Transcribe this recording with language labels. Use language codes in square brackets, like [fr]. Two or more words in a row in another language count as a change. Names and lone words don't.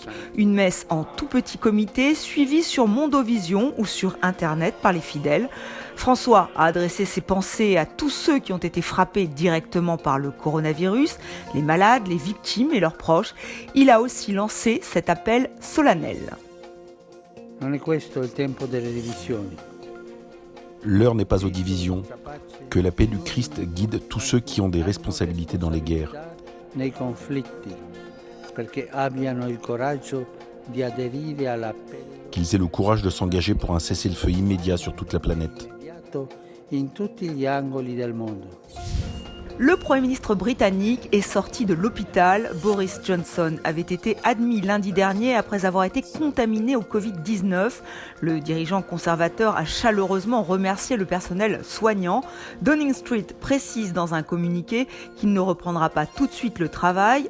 [fr] Une messe en tout petit comité, suivie sur Mondovision ou sur Internet par les fidèles. François a adressé ses pensées à tous ceux qui ont été frappés directement par le coronavirus, les malades, les victimes et leurs proches. Il a aussi lancé cet appel solennel. [it] Non è questo il tempo delle divisioni. [fr] L'heure n'est pas aux divisions. Que la paix du Christ guide tous ceux qui ont des responsabilités dans les guerres. [it] Nei conflitti, perché abbiano il coraggio di aderire alla paix [fr] Qu'ils aient le courage de s'engager pour un cessez-le-feu immédiat sur toute la planète. [it] in tutti gli angoli del mondo. [fr] Le Premier ministre britannique est sorti de l'hôpital. Boris Johnson avait été admis lundi dernier après avoir été contaminé au Covid-19. Le dirigeant conservateur a chaleureusement remercié le personnel soignant. Downing Street précise dans un communiqué qu'il ne reprendra pas tout de suite le travail.